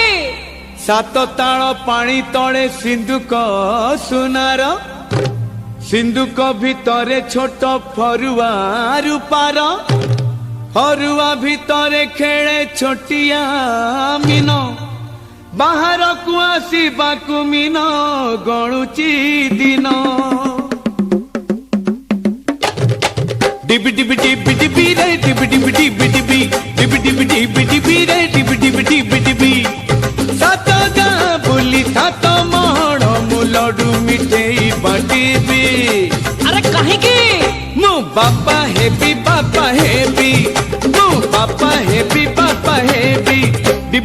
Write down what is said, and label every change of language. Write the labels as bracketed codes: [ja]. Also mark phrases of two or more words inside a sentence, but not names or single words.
[or] ସାତ ତାଳ ପାଣି ତଳେ ସିନ୍ଧୁକ ସୁନାର ସିନ୍ଧୁକ ଭିତରେ ଛୋଟ ଫରୁଆ ରୂପାର ଫରୁଆ ଭିତରେ ଖେଳେ ଛୋଟିଆ ମୀନ ବାହାର କୁ ଆସିବାକୁ ମୀନ ଗଣୁଛି ଦିନ ଡିବି ଡିବି ଡିବି ଡିବି ରେ ଡିବି ଡିବି ଡିବି ଡିବି ଡିବି ଡିବି ଡିବି ଡିବି ରେ ଡିବି ଡିବି ଡିବି ଡିବି ସାତ ଗାଁ ବୁଲି ସାତ ମହଡ଼ ମୁଁ ଲଡୁ ମିଠେଇ ବାଣ୍ଟିବି [hi] अरे कहीं की [or] ମୁଁ ବାପା ହେବି ମୁଁ ବାପା ହେବି ଡିବି